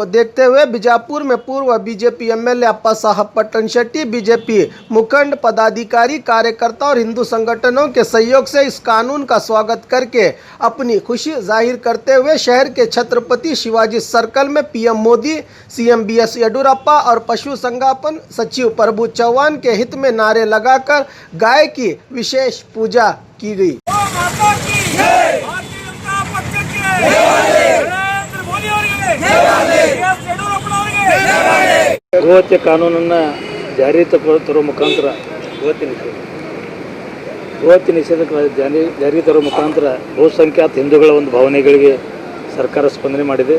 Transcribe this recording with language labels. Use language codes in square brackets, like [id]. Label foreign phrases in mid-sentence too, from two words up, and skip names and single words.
[hi] देखते हुए बीजापुर में पूर्व बीजेपी एमएलए अप्पा साहब पट्टन शेट्टी, बीजेपी मुखंड, पदाधिकारी, कार्यकर्ता और हिंदू संगठनों के सहयोग से इस कानून का स्वागत करके अपनी खुशी जाहिर करते हुए शहर के छत्रपति शिवाजी सर्कल में पीएम मोदी, सीएम बीएस येडियुरप्पा और पशु संगोपन सचिव प्रभु चौहान के हित में नारे लगाकर गाय की विशेष पूजा की गई। [kn] ಗೋಹತ್ಯೆ ಕಾನೂನನ್ನು ಜಾರಿ ತರುವ ಮುಖಾಂತರ ಗೋಹತ್ಯೆ ನಿಷೇಧಕ್ಕೆ ಜಾರಿ ತರುವ ಮುಖಾಂತರ ಬಹುಸಂಖ್ಯಾತ ಹಿಂದೂಗಳ ಒಂದು ಭಾವನೆಗಳಿಗೆ ಸರ್ಕಾರ ಸ್ಪಂದನೆ ಮಾಡಿದೆ.